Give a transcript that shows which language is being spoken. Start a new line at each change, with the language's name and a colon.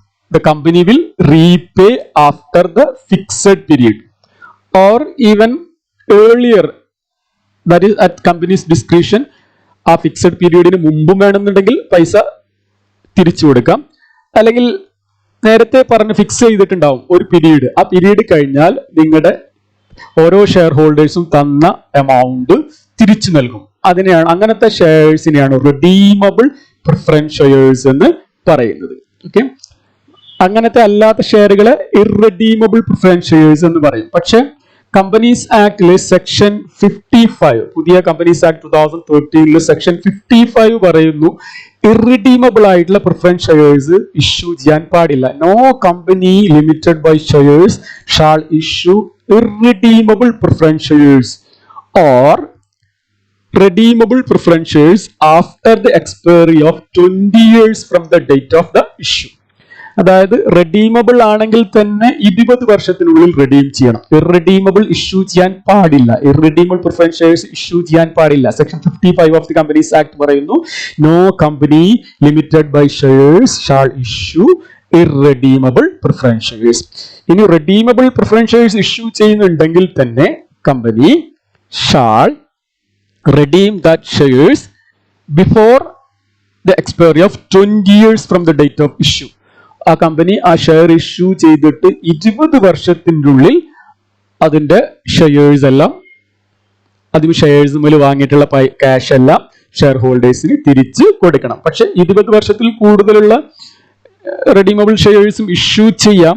English: The company will repay after the fixed period or even earlier, that is at company's discretion.
Malayalam: ആ fixed പീരീഡിന് മുമ്പും വേണമെന്നുണ്ടെങ്കിൽ പൈസ തിരിച്ചു കൊടുക്കാം, അല്ലെങ്കിൽ നേരത്തെ പറഞ്ഞ് ഫിക്സ് ചെയ്തിട്ടുണ്ടാവും ഒരു പീരീഡ്, ആ പീരീഡ് കഴിഞ്ഞാൽ നിങ്ങളുടെ ഓരോ ഷെയർ ഹോൾഡേഴ്സും തന്ന എമൗണ്ട് തിരിച്ചു നൽകും. അതിനെയാണ്, അങ്ങനത്തെ ഷെയർസിനെയാണ് റിഡീമബിൾ പ്രിഫറൻസ് ഷെയർസ് എന്ന് പറയുന്നത്. ഓക്കെ, അങ്ങനത്തെ അല്ലാത്ത ഷെയറുകളെ ഇർറെഡീമബിൾ പ്രിഫറൻസ് ഷെയർസ് എന്ന് പറയും. പക്ഷെ കമ്പനീസ് ആക്ടിലെ സെക്ഷൻ 55, പുതിയ കമ്പനീസ് ആക്ട് 2013 സെക്ഷൻ 55 പറയുന്നു ഇർറിഡീമബിൾ ആയിട്ടുള്ള പ്രിഫറൻസ് ഷെയർസ് ഇഷ്യൂ ചെയ്യാൻ പാടില്ല.
English: No company limited by shares shall issue irredeemable preference shares or redeemable preference shares after the expiry of 20 years from the date of the issue.
Malayalam: അതായത് redeemable ആണെങ്കിൽ തന്നെ 20 വർഷത്തിനുള്ളിൽ redeem ചെയ്യണം. ഇർറെഡീമബിൾ issue ചെയ്യാൻ പാടില്ല. ഇർറെഡീമബിൾ പ്രിഫറൻസ് ഷെയർസ് ഇഷ്യൂ ചെയ്യാൻ പാടില്ല.
English: section 55 of the companies act
Malayalam: പറയുന്നു
English: No company limited by shares shall issue irredeemable preference shares.
Malayalam: ഇനി റെഡീമബിൾ പ്രിഫറൻസ് ഷെയർസ് ഇഷ്യൂ ചെയ്യുന്നുണ്ടെങ്കിൽ തന്നെ company
English: Shall redeem that shares before the expiry of 20 years from the date of issue.
Malayalam: ആ company ആ share issue ചെയ്തിട്ട് 20 വർഷത്തിൻ്റെ ഉള്ളിൽ അതിന്റെ shares എല്ലാം, അതിന് ഷെയർസ് മുതൽ വാങ്ങിയിട്ടുള്ള ക്യാഷ് എല്ലാം ഷെയർ ഹോൾഡേഴ്സിന് തിരിച്ച് കൊടുക്കണം. പക്ഷെ 20 വർഷത്തിൽ കൂടുതലുള്ള റെഡീമബിൾ ഷെയർസും ഇഷ്യൂ ചെയ്യാം.